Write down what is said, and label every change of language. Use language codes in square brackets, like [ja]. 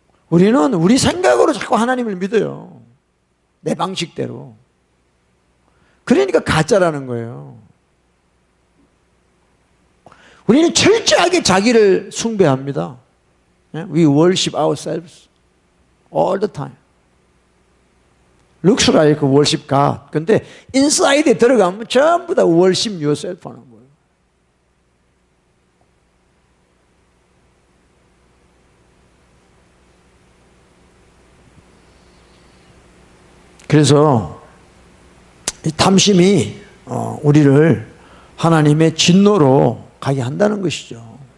[ko] 우리는 우리 생각으로 자꾸 하나님을 믿어요. 내 방식대로. 그러니까 가짜라는 거예요. 우리는 철저하게 자기를 숭배합니다. [en] We worship ourselves all the time. Looks like worship God. [ko] 근데 인사이드에 들어가면 전부 다 [en] worship yourself [ko] 하는 거예요. 그래서 이 탐심이 우리를 하나님의 진노로 가게 한다는 것이죠.